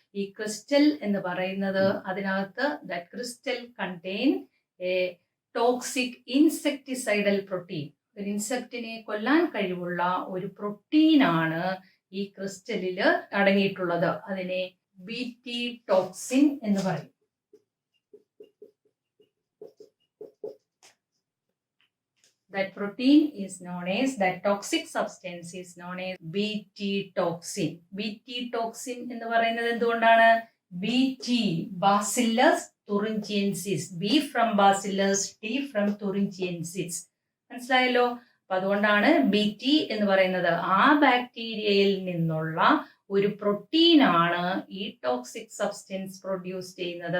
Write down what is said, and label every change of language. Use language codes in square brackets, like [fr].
[ml] ഈ ക്രിസ്റ്റൽ എന്ന് പറയുന്നത്, അതിനകത്ത് [en] That crystal contain a toxic insecticidal protein. [ml] ഒരു ഇൻസെക്റ്റിനെ കൊല്ലാൻ കഴിവുള്ള ഒരു പ്രോട്ടീനാണ് ഈ ക്രിസ്റ്റലില് അടങ്ങിയിട്ടുള്ളത്. അതിനെ BT ടോക്സിൻ എന്ന് പറയും. [en] That protein is known as, that toxic substance is known as BT toxin. [ml] BT toxin എന്ന് പറയുന്നത് എന്തുകൊണ്ടാണ്? BT, Bacillus thuringiensis. [en] B from Bacillus, T from thuringiensis. [ml] മനസ്സിലായല്ലോ. അപ്പൊ അതുകൊണ്ടാണ് BT എന്ന് പറയുന്നത്. ആ ബാക്ടീരിയയിൽ നിന്നുള്ള ഒരു പ്രോട്ടീനാണ് ഈ ടോക്സിക് സബ്സ്റ്റൻസ് പ്രൊഡ്യൂസ് ചെയ്യുന്നത്.